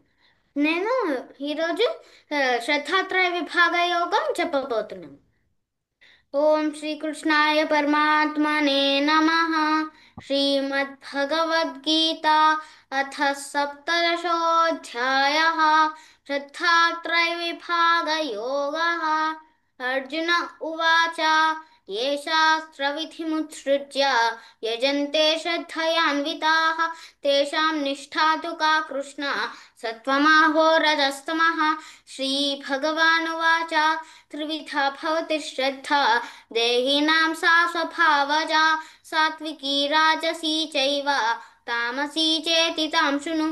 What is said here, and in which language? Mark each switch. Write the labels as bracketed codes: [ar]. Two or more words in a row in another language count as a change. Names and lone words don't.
[te] నేను ఈరోజు శ్రద్ధాత్రయ విభాగ యోగం చెప్పబోతున్నాను. [sa] ఓం శ్రీకృష్ణాయ పరమాత్మనే నమః. శ్రీమద్భగవద్గీత అథ సప్తదశోऽధ్యాయः. శ్రద్ధాత్రయ విభాగ యోగः. अर्जुन उवाच ये शास्त्रविधिमुत्सृज्य यजन्ते श्रद्धयान्विताः तेषां निष्ठा तु का कृष्ण सत्त्वमाहो रजस्तमः। श्रीभगवानुवाच त्रिविधा भवति श्रद्धा देहिनां सा स्वभावजा सात्विकी राजसी चैव तामसी चेति तां शृणु।